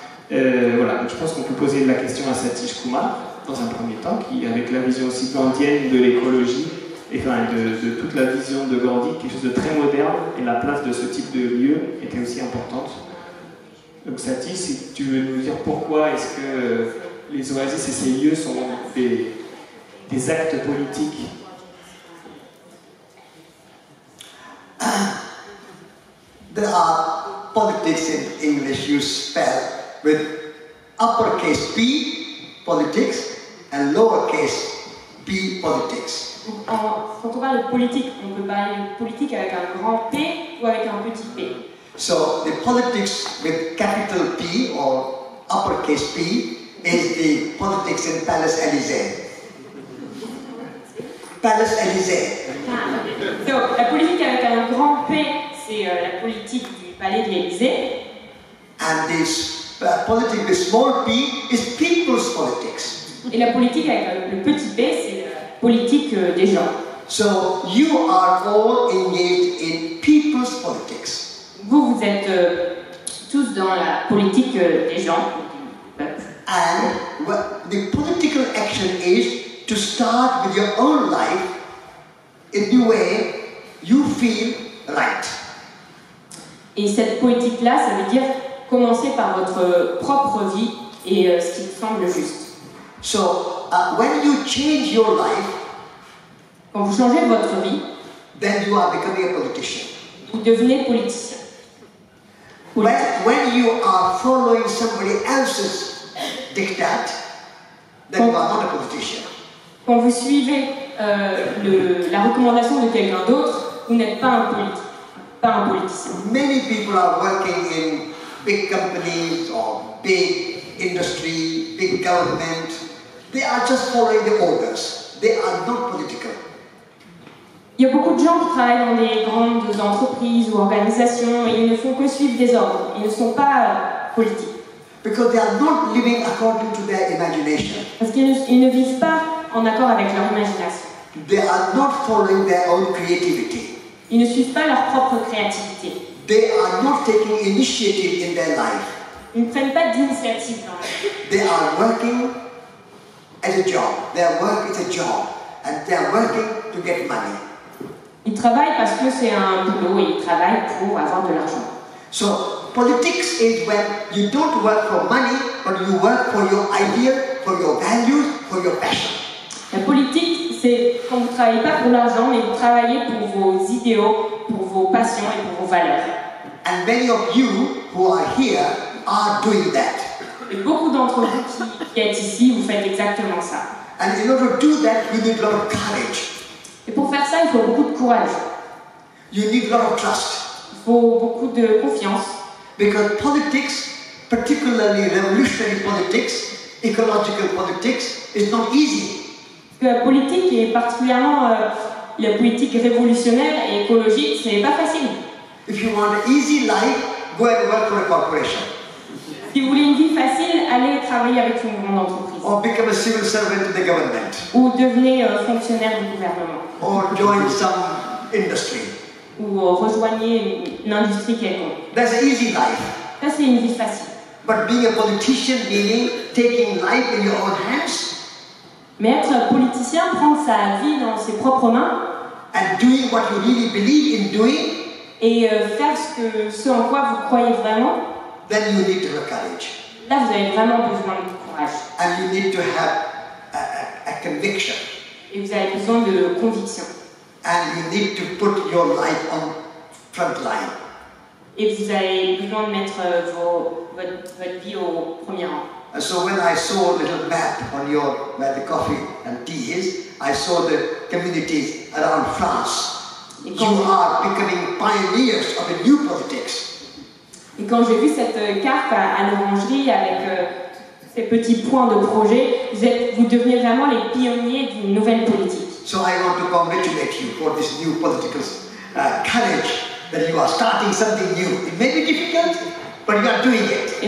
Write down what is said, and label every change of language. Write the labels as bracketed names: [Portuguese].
[French] Voilà, donc je pense qu'on peut poser la question à Satish Kumar dans un premier temps, qui avec la vision aussi gandhienne de l'écologie et enfin, de toute la vision de Gandhi, quelque chose de très moderne, et la place de ce type de lieu était aussi importante. Donc Satish, si tu veux nous dire pourquoi est-ce que les oasis et ces lieux sont des actes politiques. [English] There are politics in English you spell with uppercase P, politics, and lowercase p, politics. [French] Quand on parle de politique, on peut parler de politique avec un grand P ou avec un petit p. [English] So the politics with capital P or uppercase P is the politics in Palace Élysée. [French] Palace Élysée. Donc la politique avec un grand P, c'est la politique du palais de l'Élysée. [English] And this politics with small p is people's politics. [French] Et la politique avec le petit p, c'est la politique des gens. [English] So you are all engaged in people's politics. [French] Vous êtes tous dans la politique des gens, du peuple. [English] And the political action is to start with your own life in the way you feel right. [French] Et cette politique-là, ça veut dire commencer par votre propre vie et ce qui vous semble juste. [English] So when you change your life, [French] Quand vous changez votre vie, [English] then you are becoming a politician. [French] vous devenez politicien. [English] When you are following somebody else's diktat, then you are not a politician. [French] Quand vous suivez la recommandation de quelqu'un d'autre, vous n'êtes pas un politicien. [English] Many people are working in big companies or big industry, big government. They are just following the orders. They are not political. [French] Il y a beaucoup de gens qui travaillent dans des grandes entreprises ou organisations et ils ne font que suivre des ordres. Ils ne sont pas politiques. [English] Because they are not living according to their imagination. [French] Parce qu'ils ne vivent pas en accord avec leur imagination. [English] They are not following their own creativity. [French] Ils ne suivent pas leur propre créativité. [English] They are not taking initiative in their life. [French] Ils ne prennent pas d'initiative dans la vie. [English] They are working as a job. Their work is a job. And they are working to get money. [French] Ils travaillent parce que c'est un boulot et ils travaillent pour avoir de l'argent. [English] So, politics is when you don't work for money, but you work for your ideal, for your values, for your passion. [French] La politique, c'est quand vous ne travaillez pas pour l'argent, mais vous travaillez pour vos idéaux, pour vos passions et pour vos valeurs. [English] And many of you who are here are doing that. [French] Et beaucoup d'entre vous qui êtes ici, vous faites exactement ça. [English] And in order to do that, you need a lot of courage. [French] Et pour faire ça, il faut beaucoup de courage. [English] You need a lot of trust. [French] Il faut beaucoup de confiance. [English] Because politics, particularly revolutionary politics, ecological politics, is not easy. [French] Parce que la politique, et particulièrement la politique révolutionnaire et écologique, ce n'est pas facile. [English] If you want an easy life, go and work for a corporation. [French] Si vous voulez une vie facile, allez travailler avec une grande entreprise. [English] Or become a civil servant to the government. [French] Ou devenez fonctionnaire du gouvernement. [English] Or join some industry. [French] Ou rejoignez une industrie quelconque. [English] That's an easy life. [French] Ça, c'est une vie facile. [English] But being a politician meaning taking life in your own hands. [French] Mais être politicien, prendre sa vie dans ses propres mains. [English] And doing what you really believe in doing. [French] Et faire ce en quoi vous croyez vraiment. [English] Then you need to have courage. [French] Là, vous avez vraiment besoin de courage. [English] And you need to have a conviction. [French] Et vous avez besoin de conviction. [English] And you need to put your life on front line. [French] Et vous avez besoin de mettre votre vie au premier rang. [English] And so when I saw a little map on where the coffee and tea is, I saw the communities around France. You are becoming pioneers of a new politics. [French] Et quand j'ai vu cette carte à l'orangerie avec ces petits points de projet, vous devenez vraiment les pionniers d'une nouvelle politique. [English] So I want to congratulate you for this new political courage that you are starting something new. It may be difficult, but you are doing it.